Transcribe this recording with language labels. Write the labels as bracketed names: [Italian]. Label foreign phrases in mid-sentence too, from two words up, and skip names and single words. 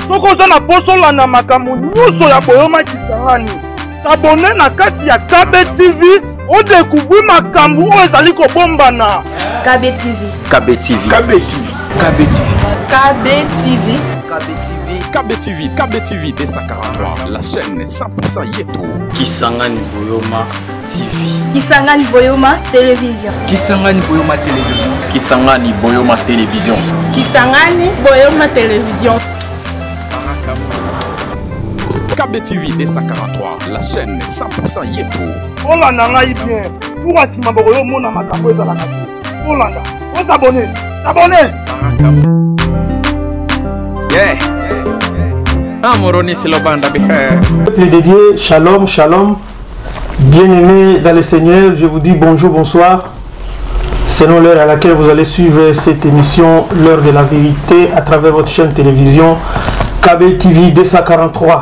[Lingala] Soko za na posola na makambo nyuso ya Boyoma Kisangani. S'abonner na kati ya KB TV. [French] On découvre [Lingala] makambo oyo ezali kobombana. KB TV. KB TV. KB TV. KB TV. KB TV. KB TV. KB TV. KB TV D143. [French] La chaîne [Lingala] 100% Yeto. Kisangani Boyoma TV. Kisangani Boyoma Télévision. Kisangani Boyoma Télévision. Kisangani Boyoma Télévision. Kisangani Boyoma Télévision. KB TV D143. [French] La chaîne 100% Yeto. [Lingala] Olanda ngai bien. Pour asima boyo mona makambo ezala na. [French] Olanda. On s'abonner. S'abonner. Yeah. Amoroni c'est le banda Peuple dédié, shalom, shalom. Bien-aimés dans le Seigneur, je vous dis bonjour, bonsoir. Selon l'heure à laquelle vous allez suivre cette émission, l'heure de la vérité, à travers votre chaîne télévision KB TV 243.